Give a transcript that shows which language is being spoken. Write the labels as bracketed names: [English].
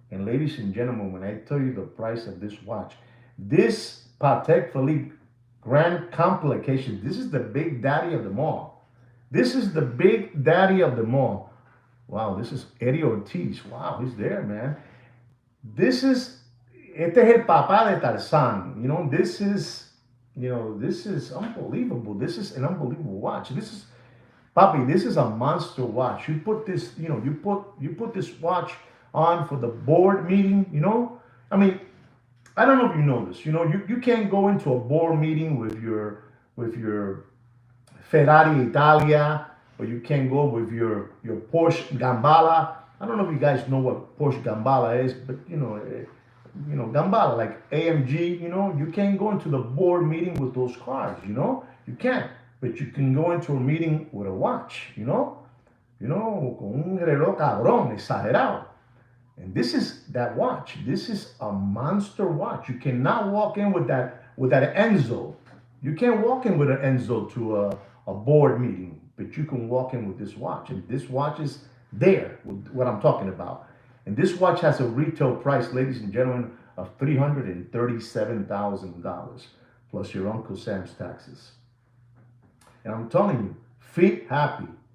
[English] And ladies and gentlemen, when I tell you the price of this watch, this Patek Philippe Grand Complication, this is the big daddy of them all. This is the big daddy of them all. Wow, this is Eddie Ortiz. Wow, he's there, man. [Spanish] Este es el papá de Tarzan. [English] You know, this is unbelievable. This is an unbelievable watch. This is, Papi, this is a monster watch. You put this, you know, you put this watch on for the board meeting, you know? I mean, I don't know if you know this. You know, you can't go into a board meeting with your Ferrari Italia, or you can't go with your Porsche Gambala. I don't know if you guys know what Porsche Gambala is, but you know Gambala, like AMG, you know, you can't go into the board meeting with those cars, you know? You can't. But you can go into a meeting with a watch, you know? You know, [Spanish] con un reloj cabrón, exagerado. [English] And this is that watch. This is a monster watch. You cannot walk in with that Enzo. You can't walk in with an Enzo to a board meeting, but you can walk in with this watch. And this watch is there, with what I'm talking about. And this watch has a retail price, ladies and gentlemen, of $337,000 plus your Uncle Sam's taxes. And I'm telling you, Feet Happy